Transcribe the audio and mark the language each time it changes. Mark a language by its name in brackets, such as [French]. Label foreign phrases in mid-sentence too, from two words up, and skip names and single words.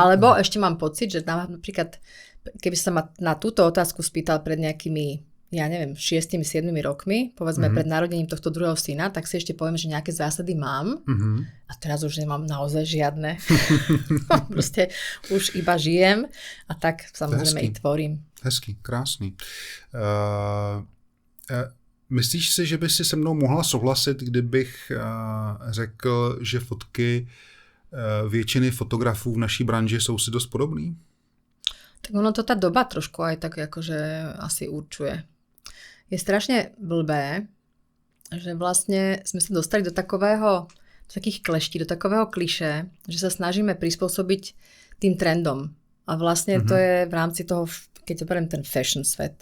[Slovak] Alebo ešte mám pocit, že napríklad, keby sa ma na túto otázku spýtal pred nejakými, ja neviem, 6-7 rokmi, povedzme pred narodením tohto druhého syna, tak si ešte poviem, že nejaké zásady mám. A teraz už nemám naozaj žiadne. Proste už iba žijem a tak samozrejme i tvorím. [Czech] Hezký, krásný. Myslíš si, že by si se mnou mohla souhlasit, kdybych řekl, že fotky většiny fotografů v naší branži jsou si dost podobný? [Slovak] Tak ono to tá doba trošku aj tak akože asi určuje. Je strašne blbé, že vlastne sme sa dostali do takých kleští, do takového klišé, že sa snažíme prispôsobiť tým trendom. A vlastne to je v rámci toho, keď operiem ten fashion svet.